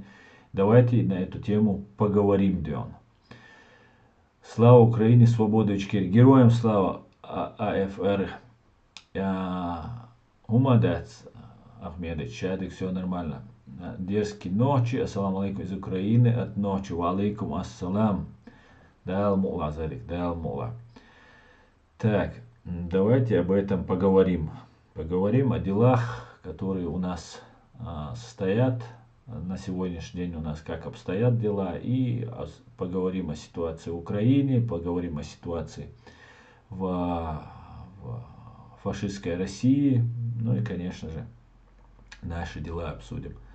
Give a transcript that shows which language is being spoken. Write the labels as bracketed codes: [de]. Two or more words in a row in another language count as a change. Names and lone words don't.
[ru] Давайте на эту тему поговорим, Дион. Слава Украине, свобода Ичкерии. Героям слава, АФР. Умадец, Ахмедыч, Чадик, все нормально. Дерзкие ночи, [ar] السلام عليكم [ru] из Украины, от ночи, [ar] و عليكم السلام. [ce] Дал мула, Задик, дал мула. [ru] Так, давайте об этом поговорим. Поговорим о делах, которые у нас стоят на сегодняшний день, у нас как обстоят дела, и поговорим о ситуации в Украине, поговорим о ситуации в фашистской России, ну и, конечно же, наши дела обсудим.